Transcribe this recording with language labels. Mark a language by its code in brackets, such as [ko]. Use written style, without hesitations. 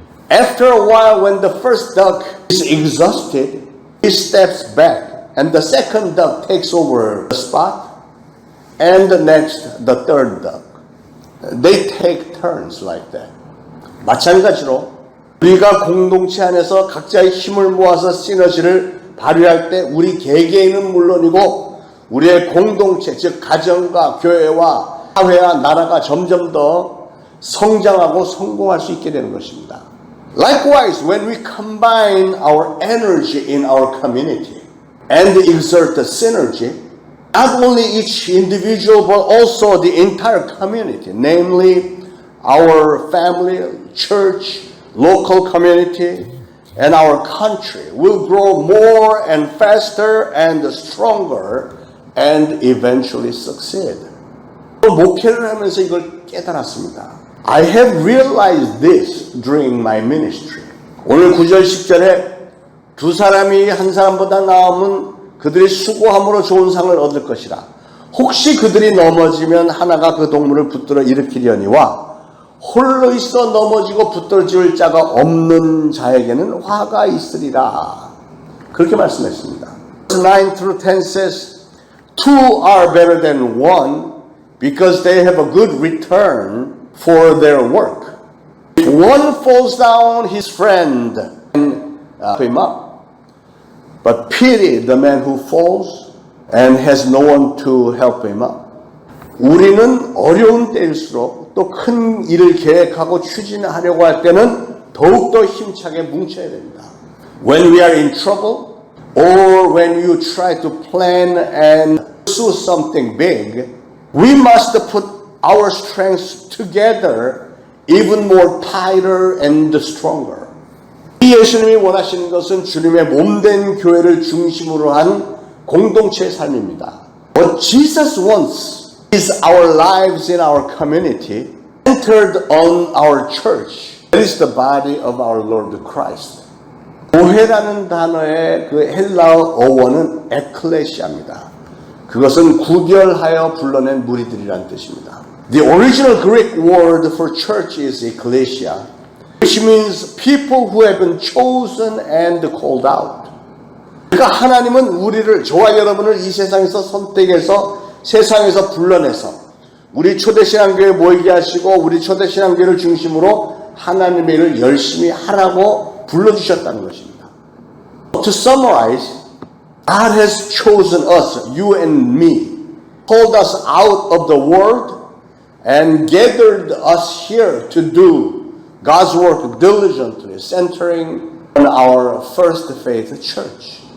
[en] After a while, when the first duck is exhausted, he steps back and the second duck takes over the spot and the next, the third duck. They take turns like that. [ko] 마찬가지로 우리가 공동체 안에서 각자의 힘을 모아서 시너지를 발휘할 때 우리 개개인은 물론이고 우리의 공동체, 즉 가정과 교회와 사회와 나라가 점점 더 성장하고 성공할 수 있게 되는 것입니다. [en] Likewise, when we combine our energy in our community and exert the synergy, not only each individual but also the entire community, namely our family, church, local community, and our country will grow more and faster and stronger and eventually succeed. [ko] 목회를 하면서 이걸 깨달았습니다. [en] I have realized this during my ministry. [ko] 오늘 9절 10절에 두 사람이 한 사람보다 나으면 그들이 수고함으로 좋은 상을 얻을 것이라. 혹시 그들이 넘어지면 하나가 그 동물을 붙들어 일으키려니와 홀로 있어 넘어지고 붙들어줄 자가 없는 자에게는 화가 있으리라. 그렇게 말씀했습니다. [en] 9 through 10 says, Two are better than one because they have a good return for their work. If one falls down, his friend can pick him up. But pity the man who falls and has no one to help him up. [ko] 우리는 어려운 때일수록 또 큰 일을 계획하고 추진하려고 할 때는 더욱더 힘차게 뭉쳐야 됩니다. [en] When we are in trouble, or when you try to plan and pursue something big, we must put our strengths together even more tighter and stronger. [ko] 예수님이 원하시는 것은 주님의 몸된 교회를 중심으로 한 공동체의 삶입니다. [en] What Jesus wants is our lives in our community centered on our church. That is the body of our Lord Christ. [ko] 교회라는 단어의 그 헬라어 어원은 에클레시아입니다. 그것은 구별하여 불러낸 무리들이란 뜻입니다. [en] The original Greek word for church is ecclesia, which means people who have been chosen and called out. [ko] 그러니까 하나님은 우리를, 저와 여러분을 이 세상에서 선택해서 세상에서 불러내서 우리 초대신앙교회에 모이게 하시고 우리 초대신앙교회를 중심으로 하나님의 일을 열심히 하라고 불러주셨다는 것입니다. [en] To summarize, God has chosen us, you and me, called us out of the world and gathered us here to do God's work diligently, centering on our first faith church.